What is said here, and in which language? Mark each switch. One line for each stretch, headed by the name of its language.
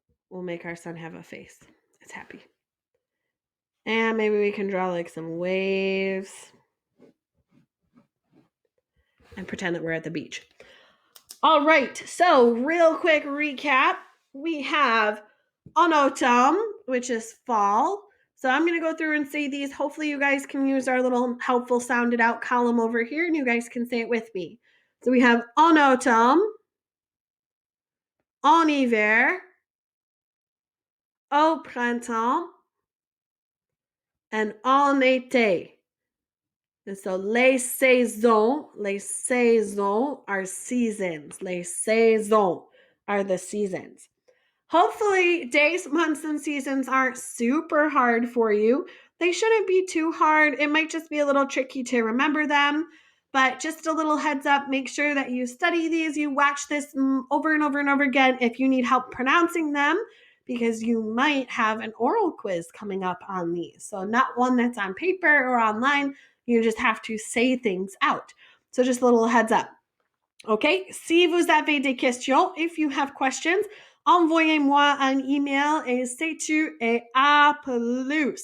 English: We'll make our sun have a face. It's happy. And maybe we can draw like some waves and pretend that we're at the beach. All right, so real quick recap. We have en automne, which is fall. So I'm going to go through and say these. Hopefully you guys can use our little helpful sounded out column over here and you guys can say it with me. So we have en automne, en hiver, au printemps, and en été. And so les saisons are seasons. Les saisons are the seasons. Hopefully, days, months, and seasons aren't super hard for you. They shouldn't be too hard. It might just be a little tricky to remember them. But just a little heads up, make sure that you study these, you watch this over and over and over again if you need help pronouncing them, because you might have an oral quiz coming up on these. So not one that's on paper or online. You just have to say things out. So just a little heads up.
French: Okay, si vous avez des questions,
English: if you have questions,
French: envoyez-moi un email et c'est tout et à plus.